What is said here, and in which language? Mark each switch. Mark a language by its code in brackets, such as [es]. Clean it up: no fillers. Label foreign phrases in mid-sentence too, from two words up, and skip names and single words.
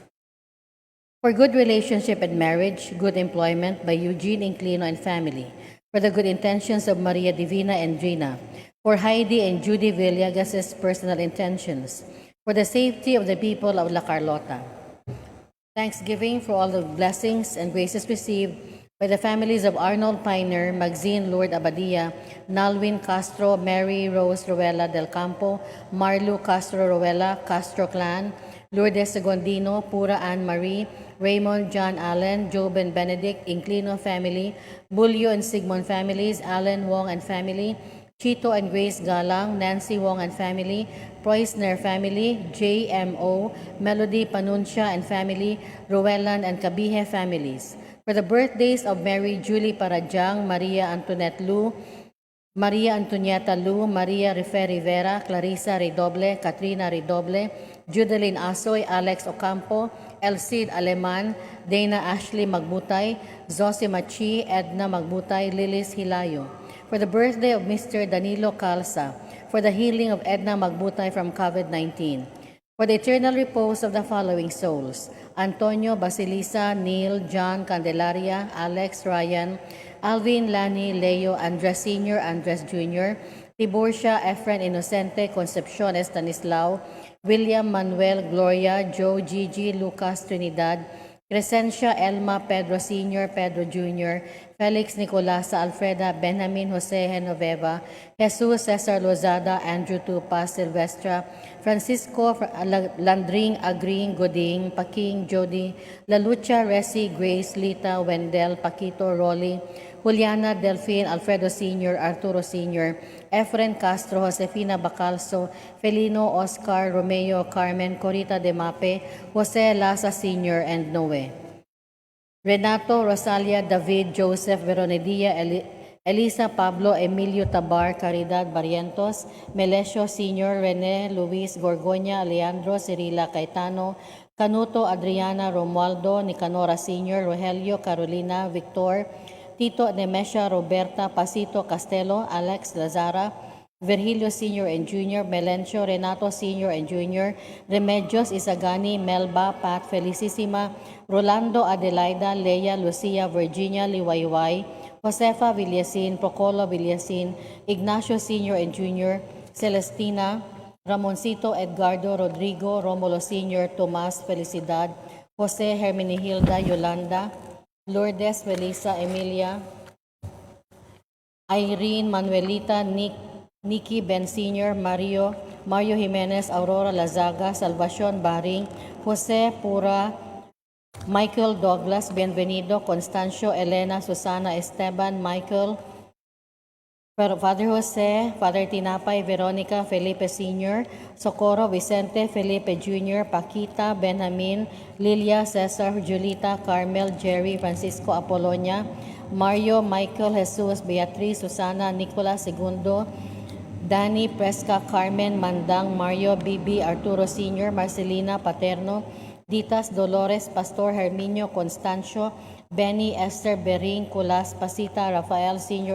[en] For good relationship and marriage, good employment by Eugene Inclino and family. For the good intentions of Maria Divina and Gina. For Heidi and Judy Villegas' personal intentions. For the safety of the people of La Carlota. Thanksgiving for all the blessings and graces received by the families of Arnold Piner, Maxine Lourdes Abadia, Nalwin Castro, Mary Rose Ruela del Campo, Marlu Castro Ruela, Castro Clan, Lourdes Segondino, Pura Ann Marie, Raymond John Allen, Job and Benedict, Inclino family, Bulyo and Sigmund families, Allen Wong and family, Chito and Grace Galang, Nancy Wong and family, Preussner family, JMO, Melody Panuncia and family, Rowelan and Kabihe families. For the birthdays of Mary Julie Parajang, Maria Antoinette Lu, Maria Antonieta Lu, Maria Rife Rivera, Clarissa Redoble, Katrina Redoble, Judeline Asoy, Alex Ocampo, Elcid Aleman, Dana Ashley Magbutay, Zosie Machi, Edna Magbutay, Lilis Hilayo. For the birthday of Mr. Danilo Calza, for the healing of Edna Magbutay from COVID-19. For the eternal repose of the following souls: Antonio Basilisa, Neil, John Candelaria, Alex, Ryan, Alvin, Lani, Leo, Andres Sr., Andres Jr., Tiburcia, Efren Inocente, Concepcion Estanislao, William Manuel, Gloria, Joe, Gigi, Lucas, Trinidad, Crescencia, Elma, Pedro Sr., Pedro Jr., Felix Nicolasa, Alfreda, Benjamin Jose Genoveva, Jesus Cesar Lozada, Andrew Tupa, Silvestra, Francisco Landring, Agring, Goding, Paking, Jody, Lalucha, Resi, Grace, Lita, Wendell, Paquito, Rolly, Juliana, Delphine, Alfredo Sr., Arturo Sr., Efren Castro, Josefina Bacalso, Felino, Oscar, Romeo, Carmen, Corita de Mape, Jose Laza Sr., and Noe. Renato, Rosalia, David, Joseph, Veronidia, Elisa, Pablo, Emilio Tabar, Caridad Barrientos, Melesio Sr., Rene, Luis, Gorgoña, Leandro, Cirila, Caetano, Canuto, Adriana, Romualdo, Nicanora Sr., Rogelio, Carolina, Victor, Tito, Nemesha, Roberta, Pasito, Castelo, Alex, Lazara, Virgilio Sr. and Jr., Melencio, Renato Sr. and Jr., Remedios, Isagani, Melba, Pat, Felicissima, Rolando, Adelaida, Leia, Lucia, Virginia, Liwayway, Josefa Villasin, Procolo Villasin, Ignacio Sr. and Jr., Celestina, Ramoncito, Edgardo, Rodrigo, Romulo Sr., Tomas, Felicidad, Jose, Hermenihilda, Yolanda, Lourdes, Felisa, Emilia, Irene, Manuelita, Nikki Ben Sr., Mario Jimenez, Aurora Lazaga, Salvacion Baring, Jose Pura, Michael Douglas, Bienvenido, Constancio, Elena, Susana, Esteban, Michael, Father Jose, Father Tinapay, Veronica, Felipe Sr., Socorro, Vicente, Felipe Jr., Paquita, Benjamin, Lilia, Cesar, Julita, Carmel, Jerry, Francisco Apolonia, Mario, Michael, Jesus, Beatriz, Susana, Nicolas Segundo, Danny, Presca, Carmen, Mandang, Mario, Bibi, Arturo Sr., Marcelina, Paterno, Ditas, Dolores, Pastor Herminio, Constancio, Benny Esther Bering Culas Pasita Rafael Sr.